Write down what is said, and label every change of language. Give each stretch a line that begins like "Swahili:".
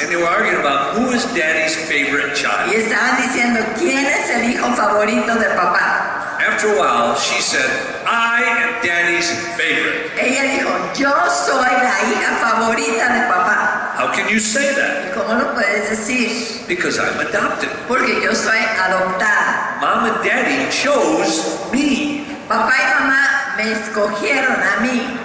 English: And they were arguing about who is daddy's favorite child.
Spanish: Y estaban diciendo, ¿quién es el hijo favorito de papá?
English: After a while, she said, I am daddy's favorite.
Spanish: Ella dijo, yo soy la hija favorita de papá.
English: How can you say that?
Spanish: ¿Y cómo lo puedes decir?
English: Because I'm adopted.
Spanish: Porque yo soy adoptada.
English: Mom and daddy chose me.
Spanish: Papá y mamá me escogieron a mí.